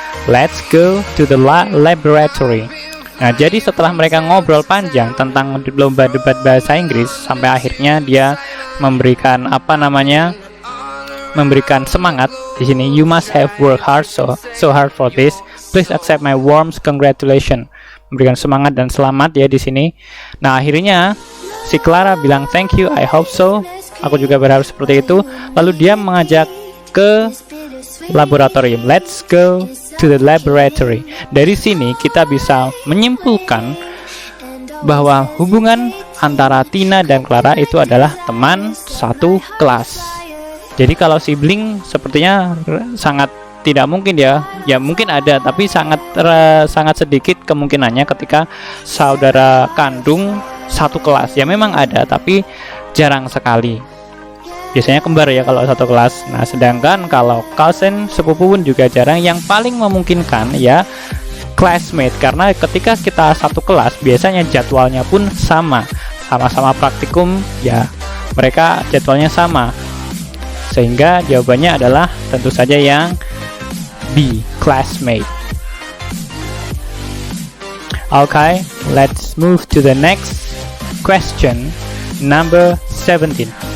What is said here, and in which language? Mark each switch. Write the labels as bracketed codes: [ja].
[en] Let's go to the laboratory. [id] Nah, jadi setelah mereka ngobrol panjang tentang lomba debat bahasa Inggris, sampai akhirnya dia memberikan memberikan semangat di sini. [en] You must have worked hard so hard for this. Please accept my warm congratulations. [id] Memberikan semangat dan selamat ya di sini. Nah, akhirnya si Clara bilang [en] thank you, I hope so. [id] Aku juga berharap seperti itu. Lalu dia mengajak ke laboratorium. [en] Let's go to the laboratory. [id] Dari sini kita bisa menyimpulkan bahwa hubungan antara Tina dan Clara itu adalah teman satu kelas. Jadi kalau sibling sepertinya sangat tidak mungkin ya. Ya mungkin ada, tapi sangat sedikit kemungkinannya ketika saudara kandung satu kelas. Ya memang ada, tapi jarang sekali. Biasanya kembar ya kalau satu kelas. Nah, sedangkan kalau cousin, sepupu pun juga jarang. Yang paling memungkinkan ya classmate, karena ketika kita satu kelas biasanya jadwalnya pun sama-sama praktikum, ya mereka jadwalnya sama, sehingga jawabannya adalah tentu saja yang B, classmate. [en] Okay, let's move to the next question, number 17.